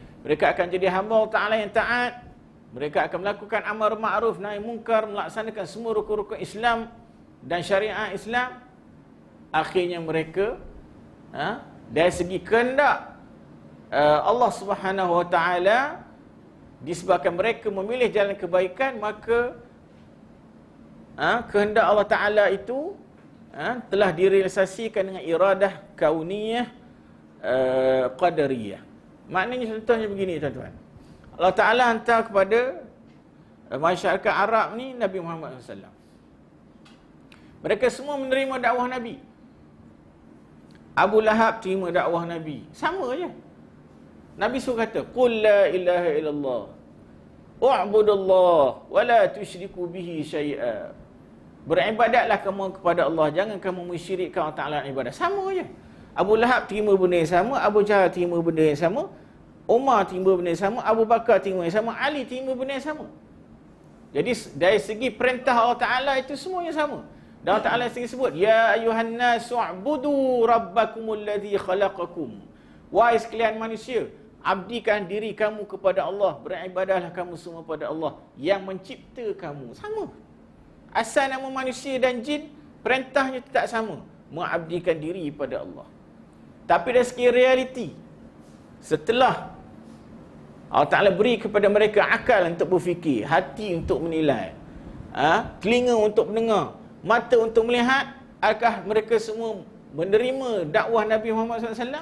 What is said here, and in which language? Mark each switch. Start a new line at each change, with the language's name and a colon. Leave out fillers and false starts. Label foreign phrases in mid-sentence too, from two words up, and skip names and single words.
Malay: Mereka akan jadi hamba Allah Ta'ala yang taat. Mereka akan melakukan
Arabic: أمر معروف نهي منكر,
Malay: melaksanakan semua rukun-rukun Islam dan syariat Islam. Akhirnya mereka dari segi kehendak Allah
Arabic: سبحانه وتعالى,
Malay: disebabkan mereka memilih jalan kebaikan, maka kehendak Allah Ta'ala itu telah direalisasikan dengan
Arabic: إرادة كونية قدرية.
Malay: Maknanya contohnya begini, tuan-tuan. Allah Ta'ala hantar kepada masyarakat Arab ni Nabi Muhammad SAW. Mereka semua menerima dakwah Nabi. Abu Lahab terima dakwah Nabi. Sama je. Nabi suruh kata,
Arabic: "قل لا إله إلا الله واعبدوا الله ولا تشركوا به شيئا."
Malay: Beribadatlah kamu kepada Allah, jangan kamu mensyirikkan Allah Ta'ala ibadah. Sama je. Abu Lahab terima benda yang sama, Abu Jahal terima benda yang sama, Umar terima benda yang sama, Abu Bakar terima yang sama, Ali terima benda yang sama. Jadi dari segi perintah Allah Ta'ala itu semuanya sama. Dan Allah Ta'ala sendiri sebut,
Arabic: "يا أيها الناس اعبدوا ربكم الذي خلقكم."
Malay: Wahai sekalian manusia, abdikan diri kamu kepada Allah, beribadahlah kamu semua pada Allah yang mencipta kamu. Sama. Asal nama manusia dan jin, perintahnya tetap sama, mengabdikan diri pada Allah. Tapi dari segi realiti, setelah Allah Ta'ala beri kepada mereka akal untuk berfikir, hati untuk menilai, telinga untuk mendengar, mata untuk melihat, adakah mereka semua menerima dakwah Nabi Muhammad SAW?